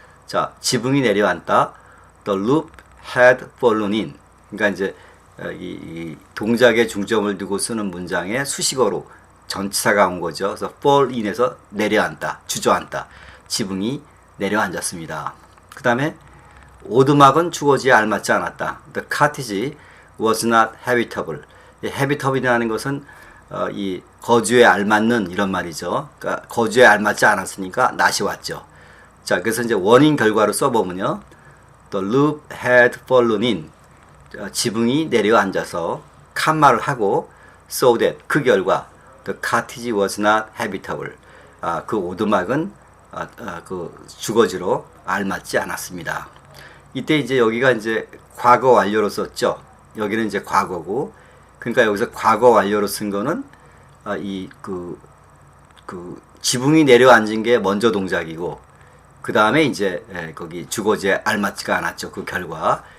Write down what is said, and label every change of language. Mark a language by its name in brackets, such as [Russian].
[Korean] 자, 지붕이 내려앉다. [English] The roof had fallen in. [Korean] 그러니까 이제 이 동작에 중점을 두고 쓰는 문장에 수식어로 전치사가 온 거죠. 그래서 fall in에서 내려앉다, 주저앉다. 지붕이 내려앉았습니다. 그 다음에 오두막은 주거지에 알맞지 않았다. [English] The cottage was not habitable. [Korean] habitable이라는 것은 이 거주에 알맞는 이런 말이죠. 그러니까 거주에 알맞지 않았으니까 낫이 왔죠. 자, 그래서 이제 원인 결과로 써보면요, [English] The roof had fallen in. [Korean] 지붕이 내려앉아서 칸마를 하고 [English] so that [Korean] 그 결과 [English] the cottage was not habitable. [Korean] 그 오두막은 그 주거지로 알맞지 않았습니다. 이때 이제 여기가 이제 과거 완료로 썼죠. 여기는 이제 과거고, 그러니까 여기서 과거 완료로 쓴 거는 그 지붕이 내려앉은 게 먼저 동작이고, 그 다음에 이제 거기 주거지에 알맞지가 않았죠. 그 결과.